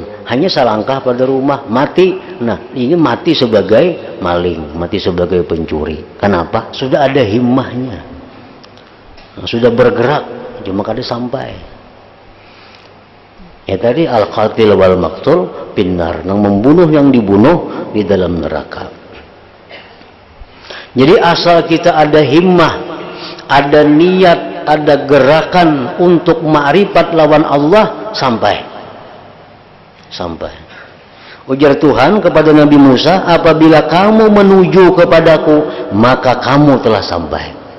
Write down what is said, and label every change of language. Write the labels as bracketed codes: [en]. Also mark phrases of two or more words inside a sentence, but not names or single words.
[id] Hanya selangkah pada rumah, mati. Nah, ini mati sebagai maling, mati sebagai pencuri. Kenapa? Sudah ada himmahnya. Nah, sudah bergerak, cuma kada sampai. Ya tadi [ar] الْقَاتِلُ وَالْمَقْتُولُ فِي النَّارِ, [id] yang membunuh yang dibunuh di dalam neraka. Jadi asal kita ada himmah, ada niat, ada gerakan untuk ma'rifat [bjn] lawan Allah, [id] sampai. Ujar Tuhan kepada Nabi Musa, apabila kamu menuju kepadaku, maka kamu telah sampai.